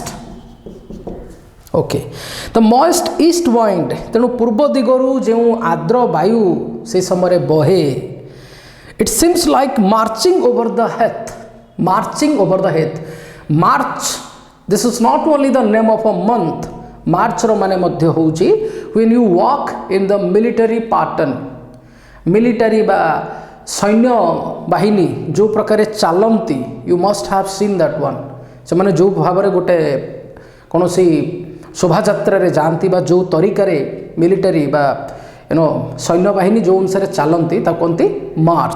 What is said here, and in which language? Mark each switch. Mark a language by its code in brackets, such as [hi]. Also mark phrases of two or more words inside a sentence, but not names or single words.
[en] okay, the moist east wind, [or] ତେଣୁ ପୂର୍ବ ଦିଗରୁ ଯେଉଁ ଆର୍ଦ୍ର ବାୟୁ ସେ ସମୟରେ ବହେ. [en] it seems like marching over the heath. marching over the heath, March, this is not only the name of a month. [or] ମାର୍ଚ୍ଚର ମାନେ ମଧ୍ୟ ହେଉଛି [en] when you walk in the military pattern. [or] ମିଲିଟାରୀ ବା ସୈନ୍ୟ ବାହିନୀ ଯେଉଁ ପ୍ରକାରେ ଚାଲନ୍ତି, [en] you must have seen that one. [or] ସେମାନେ ଯେଉଁ ଭାବରେ ଗୋଟେ କୌଣସି ଶୋଭାଯାତ୍ରାରେ ଯାଆନ୍ତି ବା ଯେଉଁ ତରିକାରେ ମିଲିଟାରୀ ବା ସୈନ୍ୟବାହିନୀ ଯେଉଁ ଅନୁସାରେ ଚାଲନ୍ତି ତାକୁ କୁହନ୍ତି ମାର୍ଚ୍ଚ.